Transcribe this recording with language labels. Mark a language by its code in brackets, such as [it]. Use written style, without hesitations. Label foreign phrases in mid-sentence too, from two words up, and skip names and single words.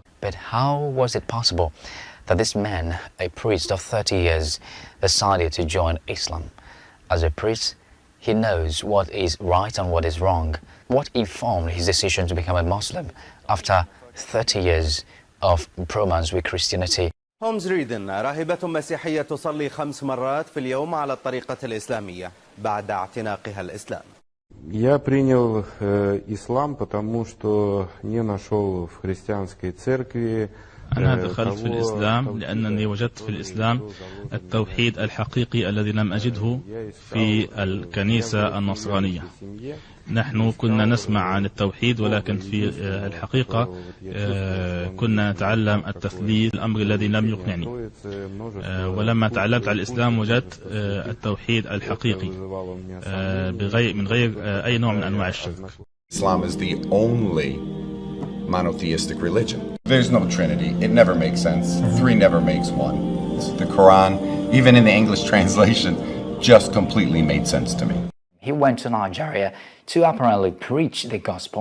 [en] But how was it possible that this man, a priest of 30 years, decided to join Islam? As a priest, he knows what is right and what is wrong. What informed his decision to become a Muslim after 30 years of bromance with Christianity? [ar] هومز ريدن راهبة مسيحية تصلي 5 مرات في اليوم على الطريقة الإسلامية بعد اعتناقها الإسلام. [ru] Я принял ислам, потому что не нашел в христианской церкви. [ar] أنا دخلت في الإسلام لأنني وجدت في الإسلام التوحيد الحقيقي الذي لم أجده في الكنيسة النصرانية. نحن كنا نسمع عن التوحيد، ولكن في الحقيقة كنا نتعلم التثليث، الأمر الذي لم يقنعني. ولما تعلمت على الإسلام وجدت التوحيد الحقيقي من غير أي نوع من أنواع الشرك. [en] Islam is the only monotheistic religion. There's no Trinity. It never makes sense. 3 never makes 1. The Quran, even in the English translation, just completely made sense to me. He went to Nigeria to apparently preach the gospel.